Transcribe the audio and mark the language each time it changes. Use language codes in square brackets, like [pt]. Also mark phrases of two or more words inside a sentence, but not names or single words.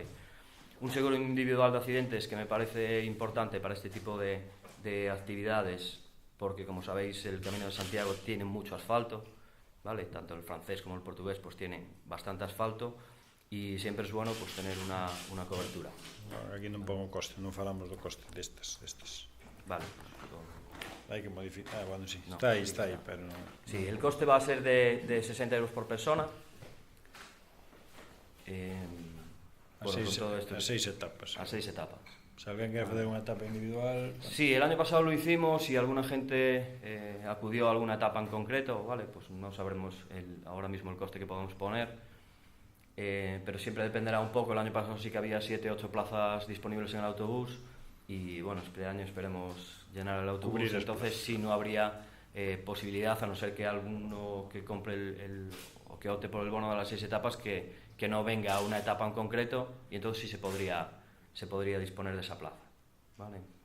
[es] Un seguro individual de accidentes que me parece importante para este tipo de actividades, porque como sabéis el Camino de Santiago tiene mucho asfalto, ¿vale? Tanto el francés como el portugués pues tienen bastante asfalto, y siempre es bueno pues tener una cobertura. [gl] Aquí non pongo coste, non falamos do coste destas. [es] Vale. [gl] Hai que modificar, bueno, sí, no, está aí, pero no. [es] Sí, el coste va a ser de 60 euros por persona. A 6 etapas. A 6 etapas. [gl] Si alguén quere facer unha etapa individual... [es] Sí, el año pasado lo hicimos y alguna gente acudió a alguna etapa en concreto, ¿vale? Pues no sabremos ahora mismo el coste que podemos poner, pero siempre dependerá un poco. El año pasado sí que había 7 o 8 plazas disponibles en el autobús y bueno, este año esperemos llenar el autobús, entonces sí no habría posibilidad, a no ser que alguno que compre o o que opte por el bono de las 6 etapas que no venga a una etapa en concreto, y entonces sí se podría disponer de esa plaza, ¿vale?